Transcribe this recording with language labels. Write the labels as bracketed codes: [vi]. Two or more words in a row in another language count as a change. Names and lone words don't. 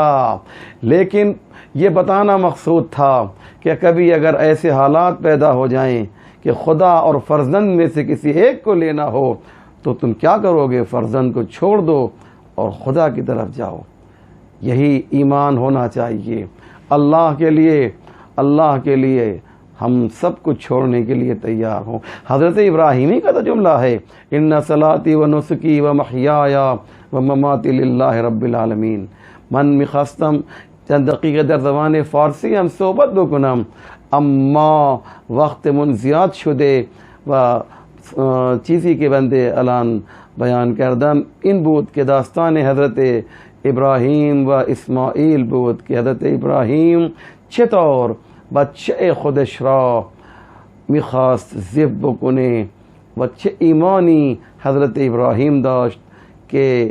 [ur] لیکن یہ بتانا مقصود تھا کہ کبھی اگر ایسے حالات پیدا ہو جائیں کہ خدا اور فرزند میں سے کسی ایک کو لینا ہو تو تم کیا کرو گے؟ فرزند کو چھوڑ دو اور خدا کی طرف جاؤ۔ یہی ایمان ہونا چاہیے، اللہ کے لیے ہم سب کچھ چھوڑنے کے لیے تیار ہوں۔ حضرت ابراہیمی کا تو جملہ ہے، [ar] ان صلاتی و نسکی و محیای و مماتی للہ رب العالمین۔ [fa] من میخواستم چند دقیقه در زبان فارسی هم صحبت بکنم، اما وقتمون زیاد شده و چیزی که بنده الان بیان کردم این بود که داستان حضرت ابراهیم و اسماعیل بود که حضرت ابراهیم چطور بچه خودش را میخواست ذبح بکنه و چه ایمانی حضرت ابراهیم داشت که